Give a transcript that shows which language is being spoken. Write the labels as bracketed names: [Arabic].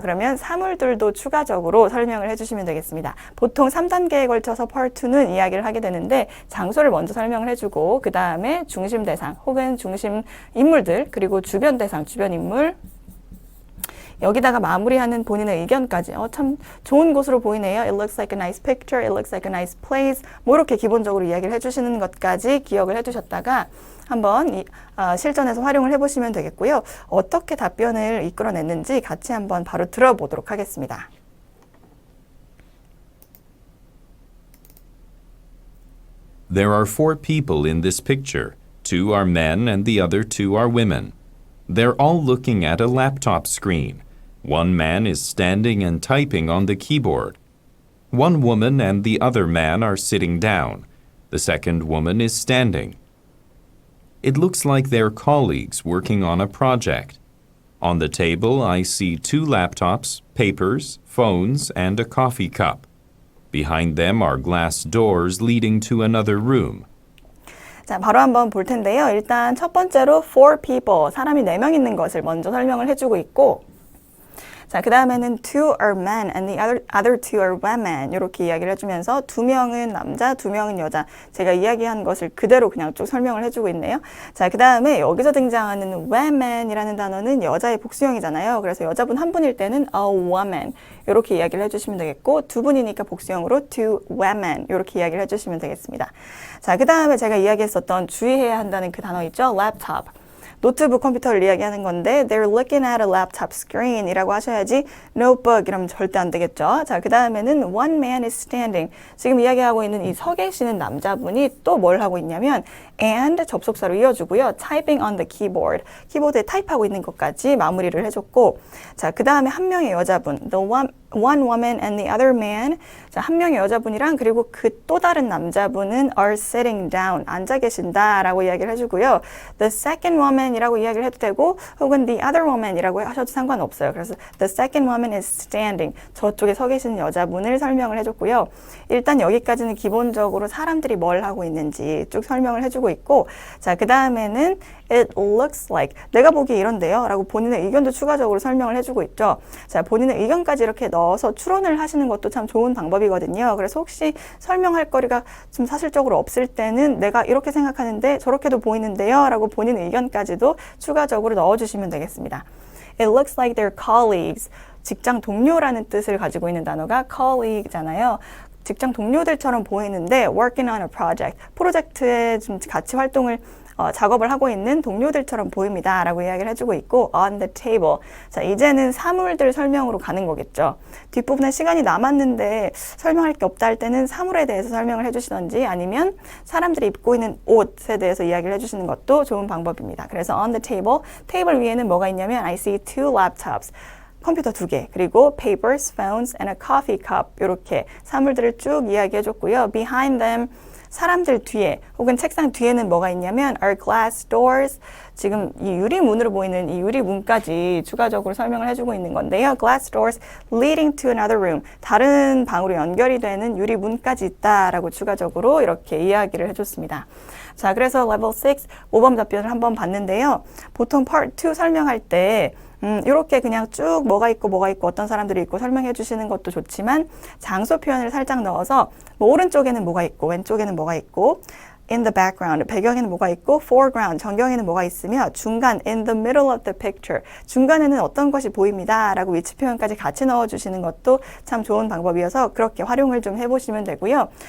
[Korean] 그러면 사물들도 추가적으로 설명을 해주시면 되겠습니다. 보통 3단계에 걸쳐서 Part 2는 이야기를 하게 되는데 장소를 먼저 설명을 해주고 그 다음에 중심 대상 혹은 중심 인물들 그리고 주변 대상, 주변 인물 여기다가 마무리하는 본인의 의견까지 참 좋은 곳으로 보이네요. [English] It looks like a nice picture. It looks like a nice place. [Korean] 뭐 이렇게 기본적으로 이야기를 해주시는 것까지 기억을 해두셨다가 한번 실전에서 활용을 해보시면 되겠고요. 어떻게 답변을 이끌어냈는지 같이 한번 바로 들어보도록 하겠습니다. [English] There are 4 people in this picture. 2 are men and the other 2 are women. They're all looking at a laptop screen. One man is standing and typing on the keyboard. One woman and the other man are sitting down. The second woman is standing. It looks like they're colleagues working on a project. On the table, I see 2 laptops, papers, phones, and a coffee cup. Behind them are glass doors leading to another room. [Korean] 자, 바로 한번 볼 텐데요. 일단 첫 번째로 four people, 사람이 4명 있는 것을 먼저 설명을 해주고 있고, 자, 그 다음에는 [English] 2 are men and the other 2 are women [Korean] 이렇게 이야기를 해주면서 2명은 남자, 2명은 여자, 제가 이야기한 것을 그대로 그냥 쭉 설명을 해주고 있네요. 자, 그 다음에 여기서 등장하는 women이라는 단어는 여자의 복수형이잖아요. 그래서 여자분 한 분일 때는 a woman 이렇게 이야기를 해주시면 되겠고, 2분이니까 복수형으로 2 women 이렇게 이야기를 해주시면 되겠습니다. 자, 그 다음에 제가 이야기했었던 주의해야 한다는 그 단어 있죠? laptop. 노트북 컴퓨터를 이야기하는 건데 [English] they're looking at a laptop screen [Korean] 이라고 하셔야지 notebook 이러면 절대 안 되겠죠. [English] 자, 그 다음에는 one man is standing. [Korean] 지금 이야기하고 있는 이 서 계시는 남자분이 또 뭘 하고 있냐면 and 접속사로 이어주고요. [English] typing on the keyboard. [Korean] 키보드에 타입하고 있는 것까지 마무리를 해줬고, 자, 그 다음에 한 명의 여자분 [English] one woman and the other man. [Korean] 자, 한 명의 여자분이랑 그리고 그 또 다른 남자분은 [English] are sitting down. [Korean] 앉아 계신다 라고 이야기를 해주고요. [English] The second woman [Korean] 이라고 이야기를 해도 되고 혹은 [English] the other woman [Korean] 이라고 하셔도 상관없어요. 그래서 the second woman is standing. 저쪽에 서 계시는 여자분을 설명을 해줬고요. 일단 여기까지는 기본적으로 사람들이 뭘 하고 있는지 쭉 설명을 해주고 있고, 자, 그 다음에는 [English] it looks like [Korean] 내가 보기에 이런데요 라고 본인의 의견도 추가적으로 설명을 해주고 있죠. 자, 본인의 의견까지 이렇게 넣어서 추론을 하시는 것도 참 좋은 방법이거든요. 그래서 혹시 설명할 거리가 좀 사실적으로 없을 때는 내가 이렇게 생각하는데 저렇게도 보이는데요 라고 본인 의견까지도 추가적으로 넣어주시면 되겠습니다. [English] It looks like they're colleagues. [Korean] 직장 동료라는 뜻을 가지고 있는 단어가 colleague잖아요. 직장 동료들처럼 보이는데 [English] working on a project. [Korean] 프로젝트에 좀 같이 활동을 작업을 하고 있는 동료들처럼 보입니다 라고 이야기를 해주고 있고 [English] on the table. [Korean] 자, 이제는 사물들 설명으로 가는 거겠죠. 뒷부분에 시간이 남았는데 설명할 게 없다 할 때는 사물에 대해서 설명을 해주시던지 아니면 사람들이 입고 있는 옷에 대해서 이야기를 해주시는 것도 좋은 방법입니다. [English] 그래서 on the table, [Korean] 테이블 위에는 뭐가 있냐면 [English] I see 2 laptops. [Korean] 컴퓨터 2개, 그리고 [English] papers, phones, and a coffee cup [Korean] 이렇게 사물들을 쭉 이야기해줬고요. [English] Behind them, [Korean] 사람들 뒤에 혹은 책상 뒤에는 뭐가 있냐면 [English] are glass doors. [Korean] 지금 이 유리문으로 보이는 이 유리문까지 추가적으로 설명을 해주고 있는 건데요. [English] glass doors leading to another room. [Korean] 다른 방으로 연결이 되는 유리문까지 있다라고 추가적으로 이렇게 이야기를 해줬습니다. 자, 그래서 level 6 모범 답변을 한번 봤는데요. 보통 part 2 설명할 때 이렇게 그냥 쭉 뭐가 있고 어떤 사람들이 있고 설명해 주시는 것도 좋지만 장소 표현을 살짝 넣어서 뭐 오른쪽에는 뭐가 있고 왼쪽에는 뭐가 있고 [English] in the background, 배경에는 뭐가 있고 foreground, 전경에는 뭐가 있으며 중간 in the middle of the picture, [Korean] 중간에는 어떤 것이 보입니다 라고 위치 표현까지 같이 넣어주시는 것도 참 좋은 방법이어서 그렇게 활용을 좀 해보시면 되고요.